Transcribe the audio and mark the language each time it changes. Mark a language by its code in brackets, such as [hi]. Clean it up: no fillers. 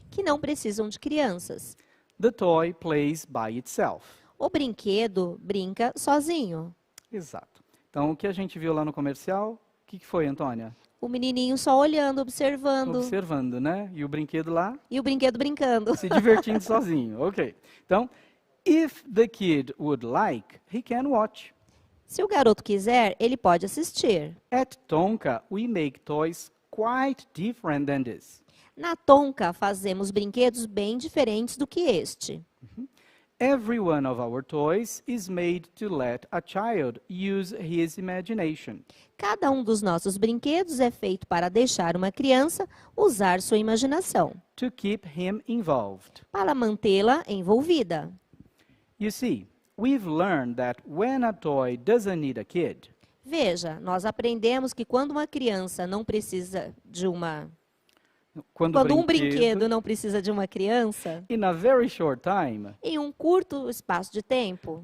[pt] que não precisam de crianças. [en] The toy plays by itself. [pt] O brinquedo brinca sozinho. Exato. Então, o que a gente viu lá no comercial, o que foi, Antônia? O menininho só olhando, observando. Observando, né? E o brinquedo lá E o brinquedo brincando. se divertindo sozinho. Ok. [en] Então, if the kid would like, he can watch. [pt] Se o garoto quiser, ele pode assistir. [en] At Tonka, we make toys quite different than this. [pt] Na Tonka, fazemos brinquedos bem diferentes do que este. [en] Every one of our toys is made to let a child use his imagination. [pt] Cada um dos nossos brinquedos é feito para deixar uma criança usar sua imaginação, [en] To keep him involved. [pt] para mantê-la envolvida. [en] You see, we've learned that when a toy doesn't need a kid, [pt] Veja, nós aprendemos que quando uma criança não precisa de uma... quando Quando um brinquedo não precisa de uma criança, [en] in a very short time, [pt] em um curto espaço de tempo,